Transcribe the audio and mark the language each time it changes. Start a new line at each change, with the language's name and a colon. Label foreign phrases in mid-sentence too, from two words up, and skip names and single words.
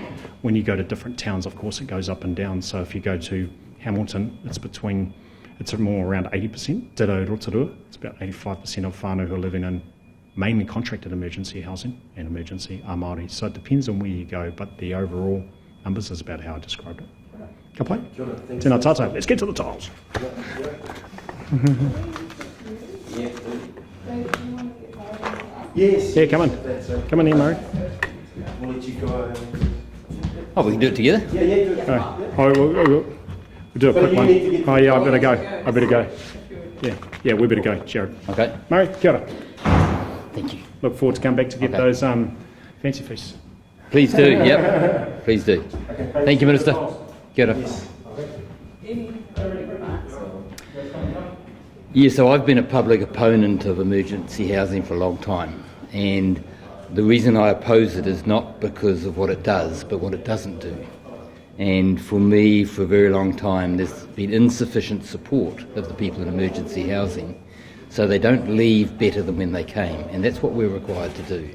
English: When you go to different towns, of course, it goes up and down. So if you go to Hamilton, it's more around 80%. Ditto Rotorua, it's about 85% of whānau who are living in mainly contracted emergency housing and emergency are Māori. So it depends on where you go, but the overall numbers is about how I described it.
Māori: Ka pai? Tēnā tātou.
English: Let's get to the tiles. Yes. Yeah, come on. Come on in, Murray. We'll let you go. Oh, we can do it together? Yeah, do it. We'll do a But quick you one. need to get- Oh yeah, I better go. Yeah, we better go, Jared. Okay,
Māori: Murray, kia ora.
English: thank you. Look forward to coming back to get Okay. those fancy feasts. Please do, yep, please do. Thank you, Minister.
Māori: Kia ora.
English: Any remarks or? Yeah, so I've been a public opponent of emergency housing for a long time, and the reason I oppose it is not because of what it does, but what it doesn't do. And for me, for a very long time, there's been insufficient support of the people in emergency housing, so they don't leave better than when they came, and that's what we're required to do.